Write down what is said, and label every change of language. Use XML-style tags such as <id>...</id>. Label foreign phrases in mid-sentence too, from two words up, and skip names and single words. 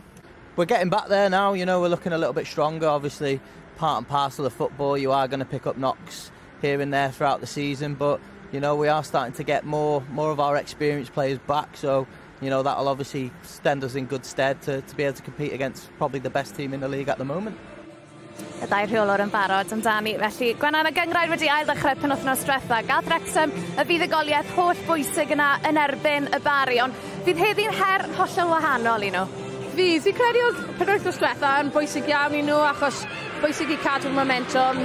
<en>We're getting back there now, we're looking a little bit stronger. Obviously, part and parcel of football, you are going to pick up knocks here and there throughout the season, but, we are starting to get more of our experienced players back, so, that'll obviously stand us in good stead to be able to compete against probably the best team in the league at the moment.</en> <cy>Y ddau rheolwr yn barod amdani. Felly, Gwenan, y gyngrair wedi ail ddechrau penwythnos diwetha. Gath Wrexham y fuddugoliaeth holl bwysig yna yn erbyn y Bari, ond fydd heddi'n her hollol wahanol I nhw. Fi credu oedd penwythnos diwetha yn bwysig iawn I nhw, achos bwysig I cadw'r momentum.</cy>